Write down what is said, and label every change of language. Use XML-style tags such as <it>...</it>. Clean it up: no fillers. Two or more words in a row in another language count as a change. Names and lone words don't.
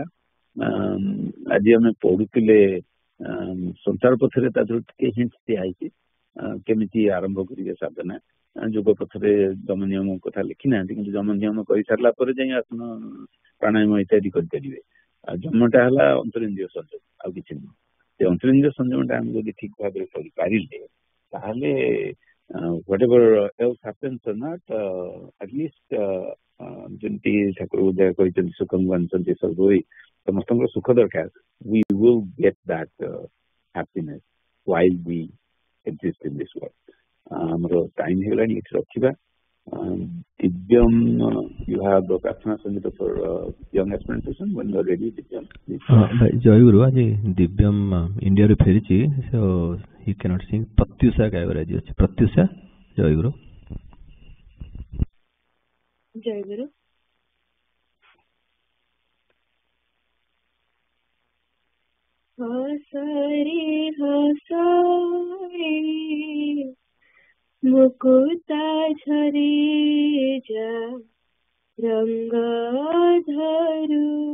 <or>ଆଜି ଆମେ ପଢୁଥିଲେ ସଂସାର ପଥରେ, ତା ଦେହରୁ ଟିକେ ହିଣ୍ଟ ଦିଆ ହେଇଛି କେମିତି ଆରମ୍ଭ କରିବେ ସାଧନା। ଯୋଗ ପଥରେ ଯମ ନିୟମ କଥା ଲେଖି ନାହାନ୍ତି, କିନ୍ତୁ ଯମ ନିୟମ କରିସାରିଲା ପରେ ଯାଇ ଆସନ ପ୍ରାଣାୟାମ ଇତ୍ୟାଦି କରିପାରିବେ। ଆଉ ଯମଟା ହେଲା ଅନ୍ତରେନ୍ଦ୍ରିୟ ସଂଯମ, ଆଉ କିଛି ନୁହଁ। ସେ ଅନ୍ତରେନ୍ଦ୍ରିୟ ସଂଯମଟା ଆମେ ଯଦି ଠିକ ଭାବରେ କରିପାରିଲେ ତାହେଲେ</or> <en>whatever else happens or not, at least</en> <or>ଯେମିତି ଠାକୁର ଉଦୟ କହିଛନ୍ତି ସୁଖം ବାଞ୍ଚନ୍ତି ସର୍ବୋଇ, ସମସ୍ତଙ୍କର ସୁଖ ଦରକାର।</or> <en>We will get that happiness while we exist in this world.</en> <or>ଆମର ଟାଇମ ହେଇଗଲାଣି, ଏଠି ରଖିବା। ଦିବ୍ୟମ୍,</or> <en>you have the</en> <or>ପ୍ରାର୍ଥନା ସଙ୍ଗୀତ</or> <en>for young aspirant person when you are ready.</en> <or>ଦିବ୍ୟମ୍, ଜୟଗୁରୁ, ଆଜି ଦିବ୍ୟମ୍ ଇଣ୍ଡିଆରୁ ଫେରିଛି,</or> <en>so he cannot sing.</en> <or>ପ୍ରତ୍ୟୁଷା ଗାଇବାର ଆଜି ଅଛି। ପ୍ରତ୍ୟୁଷା, ଜୟଗୁରୁ। ଜୟଗୁରୁ। ହସରେ ହସରେ ମୁକୁତା ଝରି ଯା ରଙ୍ଗ ଧରୁ,</or>